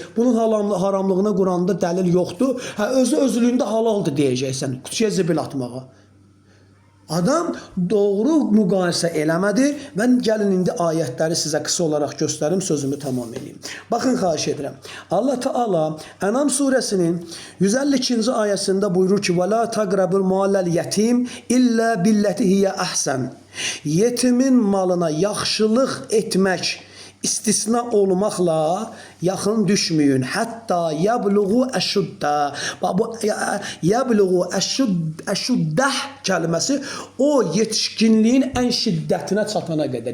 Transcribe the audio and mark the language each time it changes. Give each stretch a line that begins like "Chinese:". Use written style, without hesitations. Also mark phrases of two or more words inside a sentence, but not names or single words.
Azerbaijani: Bunun haramlığına Quranda dəlil yoxdur. Özlüyündə halaldır deyəcəksən, küçəyə zibil atmağa. Adam doğru müqayisə eləmədi. Mən gəlin indi ayətləri sizə qısa olaraq göstərim, sözümü tamam edeyim. Baxın, xahiş edirəm. Allah Teala Ənam surəsinin 152-ci ayəsində buyurur ki,
Arabic: وَلَا تَقْرَبُ الْمَالَ الْيَتِيمِ إِلَّا بِالَّتِي هِيَ أَحْسَنُ.
Azerbaijani: Yetimin malına yaxşılıq etmək istisna olmaqla yaxın düşməyin.
Arabic: حتى يبلغ أشده.
Azerbaijani: Bu
Arabic: يبلغ أشده
Azerbaijani: kəlməsi o yetişkinliyin ən şiddətinə çatana qədər.